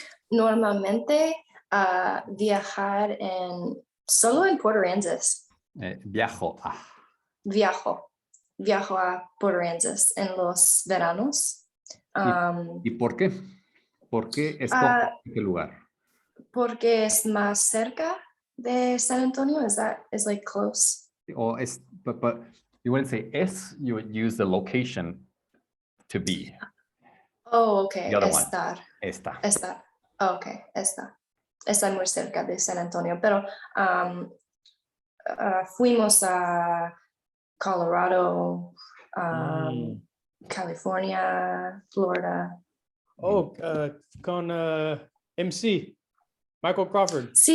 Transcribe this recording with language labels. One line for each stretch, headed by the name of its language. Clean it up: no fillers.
Spanish: Normalmente viajar solo en Port Aransas. Viajo a. Viajo a Port Aransas en los veranos. ¿Y por qué? ¿Por qué escoges este lugar? Porque es más cerca de San Antonio.
English: Is like close? Or but you wouldn't say es, you would use the location to be. Oh, okay. The other one.
Spanish: Estar. Oh, okay, está muy cerca de San Antonio, pero fuimos a Colorado, California, Florida. Oh, con MC, Michael Crawford.